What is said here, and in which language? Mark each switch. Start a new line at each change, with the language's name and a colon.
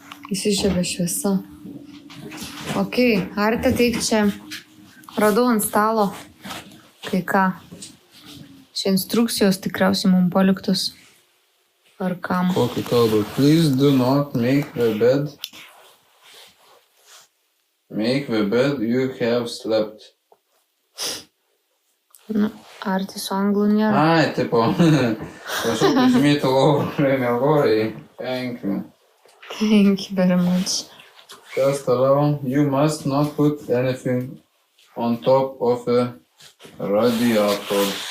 Lithuanian: Įsižiebė šviesa. Okei, Arte, teik čia. Radau ant stalo kai ką. Čia instrukcijos tikriausiai mums paliktos. Ar kam? Kokį kalbą?
English: Please do not make the bed. Make the bed you have slept.
Lithuanian: Nu, Arte su anglų nėra. Ai, tipo. Prašau pažymėti lovą, kuriai mėgojai.
English: Thank you. Thank you very much.
Lithuanian: Kas toliau?
English: You must not put anything on top of a radiator.